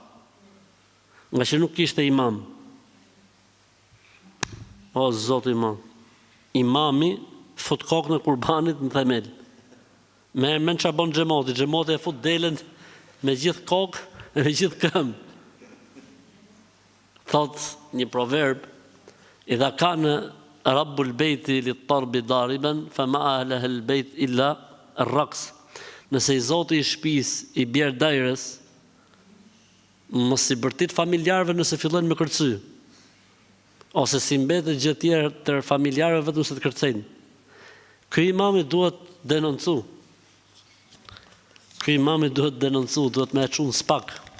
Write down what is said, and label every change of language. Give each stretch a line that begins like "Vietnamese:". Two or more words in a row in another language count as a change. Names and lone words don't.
Albanian: Nga që nuk kishte imam. O Zoti imam. Imami fut kokën e kurbanit në themel. Me ç'a bën xhamoti, xhamoti e fut delen me gjithë kokë, me gjithë këmbë. Thot një proverb,
Arabic: إذا كان رب البيت للطرب ضاربا فما أهل البيت إلا الرقص.
Albanian: Nëse i Zoti i shtëpisë i bjer dajrës, mos i bërtit familjarëve nëse fillojnë me kërcy. Ose si mbetet gjë tjetër të familjarëve vetëm se të kërcejnë. Ky imami duhet denoncu. Duhet me e çunë spak.